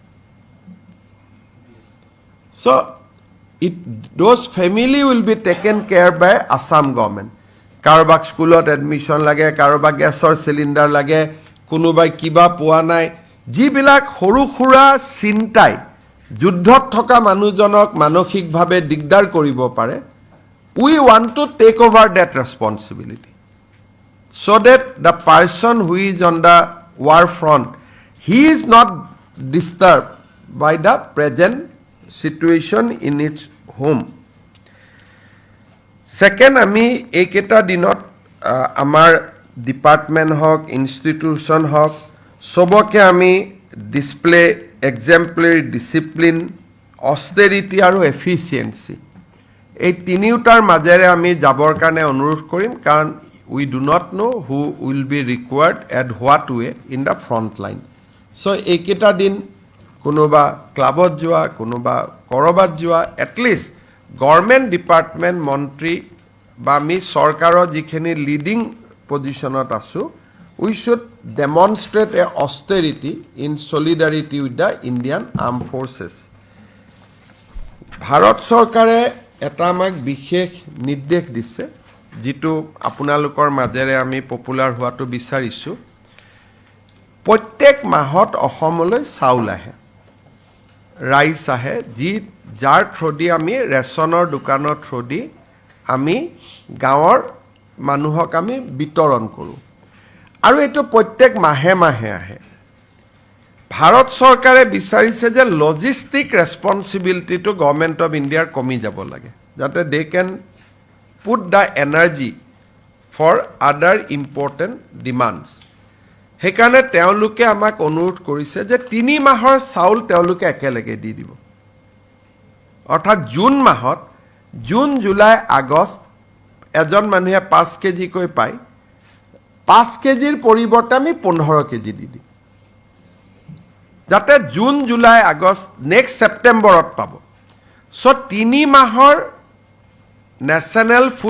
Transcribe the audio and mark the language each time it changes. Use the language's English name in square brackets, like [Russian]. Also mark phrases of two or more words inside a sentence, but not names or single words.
[English] so those family will be taken care by Assam government [Assamese] কাৰোবাক স্কুলত এডমিশ্যন লাগে কাৰোবাক গেছৰ চিলিণ্ডাৰ লাগে কোনোবাই কিবা পোৱা নাই যিবিলাক সৰু সুৰা চিন্তাই যুদ্ধত থকা মানুহজনক মানসিকভাৱে দিগদাৰ কৰিব পাৰে [English] we want to take over that responsibility so that the person who is on the war front he is not disturbed by the present situation in its home [Assamese] second আমি এইকেইটা দিনত আমাৰ ডিপাৰ্টমেণ্ট হওক ইনষ্টিটিউশ্যন হওক সবকে আমি [English] display exemplary discipline austerity [Assamese] আৰু এফিচিয়েঞ্চি এই তিনিওটাৰ মাজেৰে আমি যাবৰ কাৰণে অনুৰোধ কৰিম কাৰণ [English] we do not know who will be required at what way in the front line. [Assamese] So এইকেইটা দিন কোনোবা ক্লাবত যোৱা কোনোবা কৰবাত যোৱা [English] at least government department [Assamese] মন্ত্ৰী বা আমি চৰকাৰৰ যিখিনি লিডিং পজিশ্যনত আছোঁ [English] we should demonstrate a austerity in solidarity with the Indian Armed Forces. [Assamese] ভাৰত চৰকাৰে এটা আমাক বিশেষ নিৰ্দেশ দিছে যিটো আপোনালোকৰ মাজেৰে আমি পপুলাৰ হোৱাটো বিচাৰিছোঁ প্ৰত্যেক মাহত অসমলৈ চাউল আহে ৰাইচ আহে যাৰ থ্ৰুদি আমি ৰেচনৰ দোকানৰ থ্ৰুদি আমি গাঁৱৰ মানুহক আমি বিতৰণ কৰোঁ আৰু এইটো প্ৰত্যেক মাহে মাহে আহে ভাৰত চৰকাৰে বিচাৰিছে যে লজিষ্টিক ৰেছপন্সিবিলিটিটো [English] government of India's [Assamese] কমি যাব লাগে যাতে [English] they can put the energy for other important demands. [Assamese] সেইকাৰণে তেওঁলোকে আমাক অনুৰোধ কৰিছে যে 3 মাহৰ চাউল তেওঁলোকে একেলগে দি দিব অৰ্থাৎ জুন মাহত জুন জুলাই আগষ্ট এজন মানুহে 5 কেজি কৈ পায় 5 কেজিৰ পৰিৱৰ্তে আমি 15 কেজি দি দিম যাতে জুন জুলাই আগষ্ট নেক্সট ছেপ্টেম্বৰত পাব সো 3 মাহৰ [English] national food